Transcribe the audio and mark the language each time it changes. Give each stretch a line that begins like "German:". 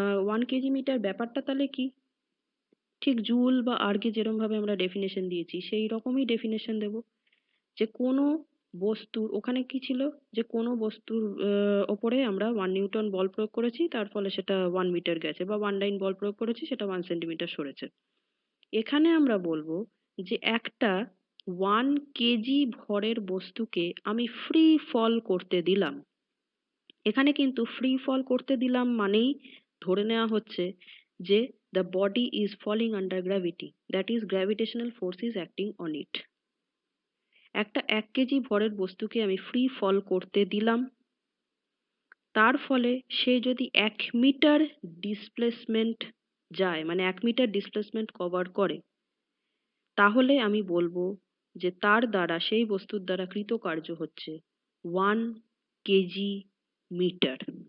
Bangla: 1 KG metre ব্যাপারটা তাহলে কি? ঠিক জুল বা আর্গে যেরকম ভাবে আমরা ডেফিনেশন দিয়েছি সেই রকমই ডেফিনেশন দেব, যে কোনো বস্তুর ওখানে কি ছিল, যে কোনো বস্তুর ওপরে আমরা 1 নিউটন বল প্রয়োগ করেছি, তার ফলে সেটা 1 মিটার গেছে, বা 1 লাইন বল প্রয়োগ করেছি, সেটা 1 সেন্টিমিটার সরেছে। এখানে আমরা বলবো যে একটা 1 কেজি ভরের বস্তুকে আমি ফ্রি ফল করতে দিলাম। এখানে কিন্তু ফ্রি ফল করতে দিলাম মানেই ধরে নেওয়া হচ্ছে যে
English: the body is falling under gravity, that is gravitational force is acting on it।
Bangla: একটা 1 কেজি ভরের বস্তুকে আমি ফ্রি ফল করতে দিলাম, তার ফলে সে যদি 1 মিটার ডিসপ্লেসমেন্ট যায়, মানে 1 মিটার ডিসপ্লেসমেন্ট কভার করে, তাহলে আমি বলবো যে তার দ্বারা, সেই বস্তুর দ্বারা কৃতকার্য হচ্ছে 1 কেজি মিটার।